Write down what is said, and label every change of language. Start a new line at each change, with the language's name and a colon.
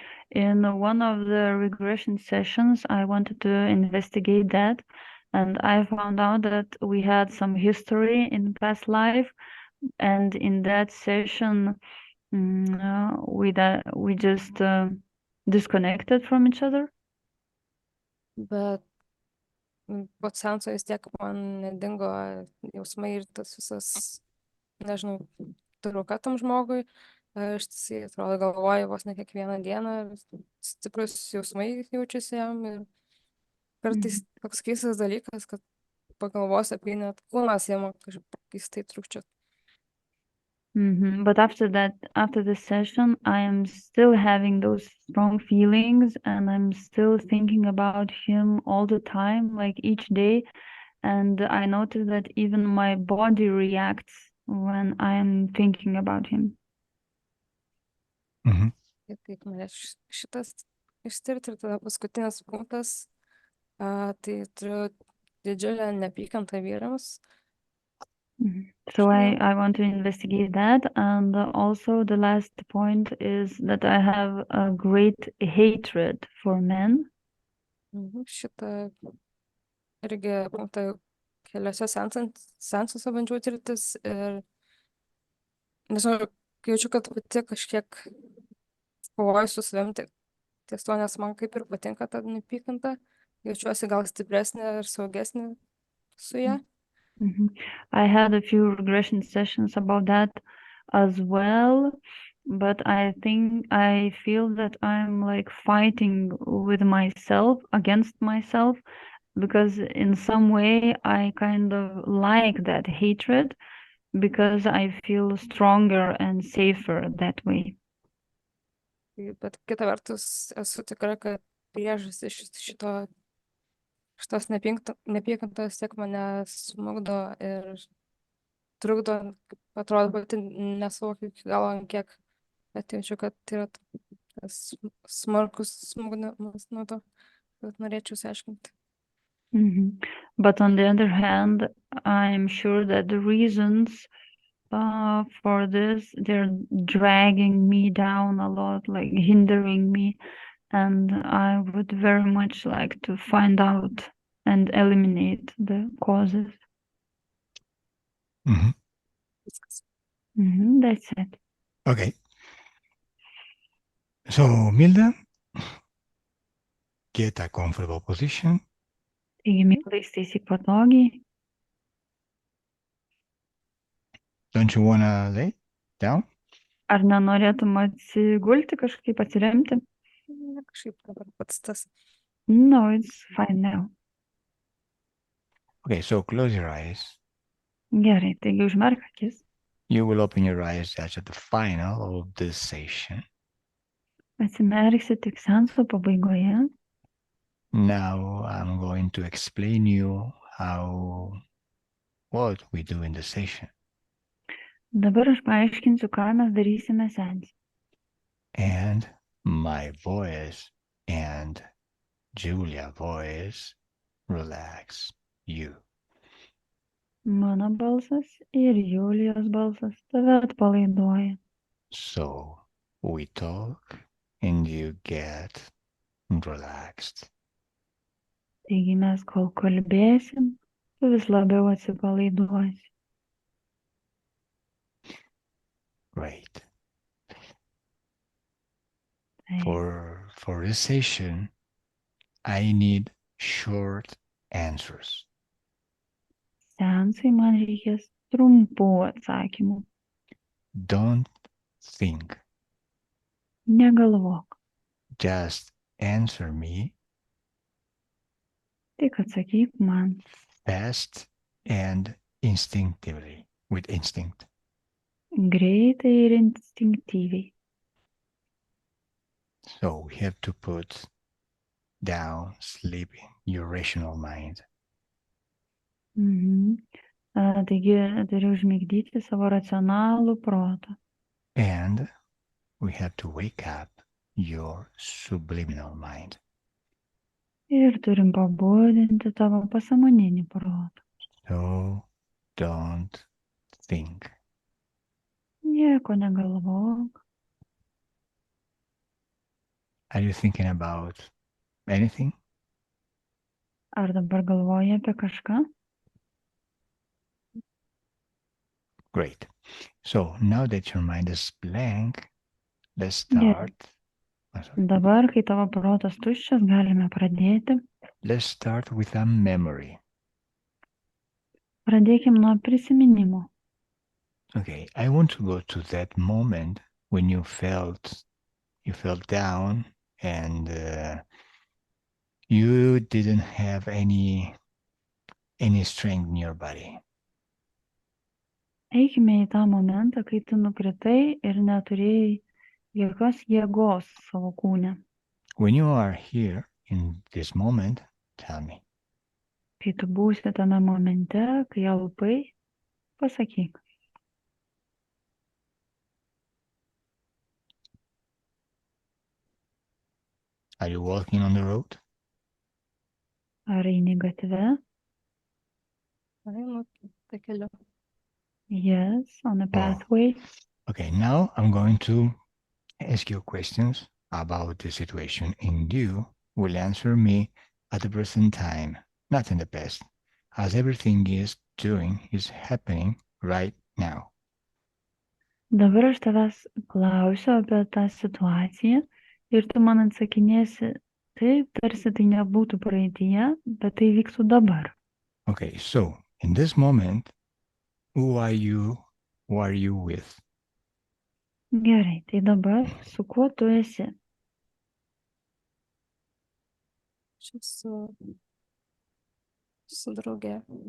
English: In one of the regression sessions, I wanted to investigate that, and I found out that we had some history in past life, and in that session, we just disconnected from each other.
Lithuanian: Bet po seanso vis tiek man nedingo jausmai ir tas visas, nežinau, trauka tam žmogui. Aš atrodo galvoju vos ne kiekvieną dieną, stiprus jausmai jaučiasi jam ir kartais toks keistas dalykas, kad pagalvos apie net kūnas jam kažkaip keistai trūkčiot.
English: But after the session, I am still having those strong feelings, and I'm still thinking about him all the time, like each day. And I notice that even my body reacts when I'm thinking about him.
Lithuanian: Ir kaip norėčiau šitas ištirti. Ir tada paskutinis punktas, tai turiu didžiulę neapykantą vyrams.
English: So I want to investigate that. And also the last point is that I have a great hatred for men.
Lithuanian: Šitą irgi punktą keliose seansuose bandžiau tirtis ir nežinau, jaučiu, kad pati kažkiek kovoju su savim ties to, nes man kaip ir patinka ta neapykanta. Jaučiuosi gal stipresnė ir saugesnė su ja.
English: I had a few regression sessions about that as well, but I feel that I'm like fighting with myself, against myself, because in some way I kind of like that hatred because I feel stronger and safer that way.
Lithuanian: Bet kita vertus esu tikra, kad priežastis šitos neapykantos tiek mane smugdo ir trukdo, atrodo, pati nesuvokiu iki galo, kiek atjaučiu, kad tai yra tas smarkus smugdymas nuo to, kad norėčiau išsiaiškinti.
English: But on the other hand, I'm sure that the reasons for this, they're dragging me down a lot, like hindering me. And I would very much like to find out and eliminate the causes. That's it. Okay. So, Milda, get a comfortable position.
Lithuanian: Taigi, Milda, įsitaisy patogiai.
English: Don't you want to lay down?
Lithuanian: Ar nenorėtum atsigulti, kažkaip atsiremti? Kažkaip dabar pats tas.
English: No, it's fine now. Okay, so close your eyes.
Lithuanian: Gerai, taigi užmerk akis.
English: You will open your eyes just at the final of this session.
Lithuanian: Atsimerksi tik seanso pabaigoje.
English: Now I'm going to explain you what we do in the session.
Lithuanian: Dabar aš paaiškinsiu, ką mes darysime seanse.
English: And my voice and Julia's voice relax you.
Lithuanian: Mano balsas ir Julijos balsas tave atpalaiduoja.
English: So we talk and you get relaxed.
Lithuanian: Taigi mes kol kalbėsim, tu vis labiau atsipalaiduosi.
English: Great. For this session, I need short answers.
Lithuanian: Seansai man reikės trumpų atsakymų.
English: Don't think.
Lithuanian: Negalvok.
English: Just answer me.
Lithuanian: Tik atsakyk man.
English: Fast and instinctively, with instinct.
Lithuanian: Greitai ir instinktyviai.
English: So we have to put down sleeping your rational mind.
Lithuanian: Taigi turi užmigdyti savo racionalų protą.
English: And we have to wake up your subliminal mind.
Lithuanian: Ir turim pabudinti tavo pasąmoninį protą.
English: So don't think.
Lithuanian: Nieko negalvok.
English: Are you thinking about anything?
Lithuanian: Ar dabar galvoji apie kažką?
English: Great. So now that your mind is blank, let's start.
Lithuanian: Dabar, kai tavo protas tuščias, galime pradėti.
English: Let's start with a memory.
Lithuanian: Pradėkim nuo prisiminimo.
English: Okay, I want to go to that moment when you felt down and you didn't have any strength in your body.
Lithuanian: Eikime į tą momentą, kai tu nukritai ir neturėjai jokios jėgos savo kūne.
English: When you are here in this moment, tell me,
Lithuanian: Kai tu būsi tame momente, kai alpai, pasakyk.
English: are you walking on the road?
Lithuanian: Ar eini gatve? Einu takeliu.
English: Yes, on a pathway. Okay, now I'm going to ask you questions about the situation, and you will answer me at the present time, not in the past, as everything is happening right now.
Lithuanian: Dabar aš tavęs klausiu apie tą situaciją ir tu man atsakinėsi taip, tarsi tai nebūtų praeityje, bet tai vyktų dabar.
English: Okay, so in this moment, who are you? Who are you with?
Lithuanian: Gerai, tai dabar su kuo tu esi? Aš su drauge.